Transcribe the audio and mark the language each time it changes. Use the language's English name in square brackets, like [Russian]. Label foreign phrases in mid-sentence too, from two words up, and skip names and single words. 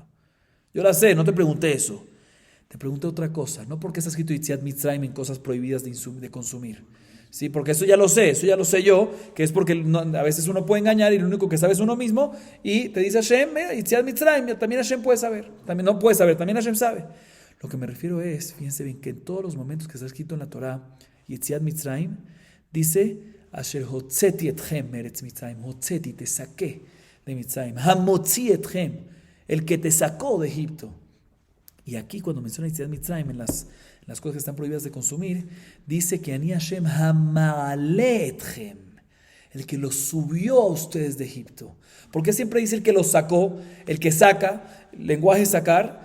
[Spanish] Yo la sé, no te pregunté eso. Te pregunté otra cosa, no porque está escrito [Hebrew] יציאת מצרים [Spanish] en cosas prohibidas de consumir. Sí, porque eso ya lo sé yo, que es porque a veces uno puede engañar y lo único que sabe es uno mismo, y te dice Hashem, [Hebrew] יציאת מצרים, [Spanish] también Hashem puede saber, también no puede saber, también Hashem sabe. Lo que me refiero es, fíjense bien, que en todos los momentos que está escrito en la Torah, [Hebrew] יציאת מצרים, [Spanish] dice, [Hebrew] אשר הוצאתי אתכם מארץ מצרים, הוצאתי, [Spanish] te saqué de Mitzrayim, [Hebrew] המוציא אתכם, [Spanish] el que te sacó de Egipto. Y aquí cuando menciona [Hebrew] יציאת מצרים, [Spanish] en las cosas que están prohibidas de consumir, dice que [Hebrew] אני השם המעלה אתכם, [Spanish] el que los subió a ustedes de Egipto. ¿Por qué siempre dice el que los sacó, el que saca, lenguaje sacar?